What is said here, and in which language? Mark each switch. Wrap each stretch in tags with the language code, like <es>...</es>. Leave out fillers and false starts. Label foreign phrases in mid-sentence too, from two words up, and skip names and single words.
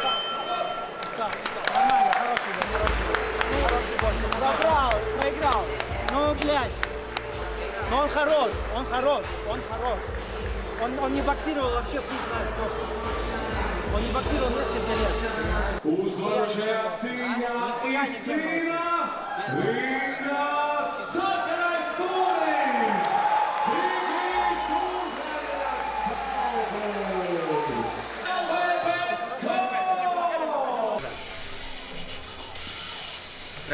<ru>Нормально, хороший бой. Забрал, проиграл. Ну, блядь. Но он хорош. Он не боксировал вообще, пусть знает сколько. Он не боксировал несколько лет.</ru> <lv>Uzvarošajā cīņā izcīna ringā sarkanais stūris! Brīdīs uzvarēs!</lv>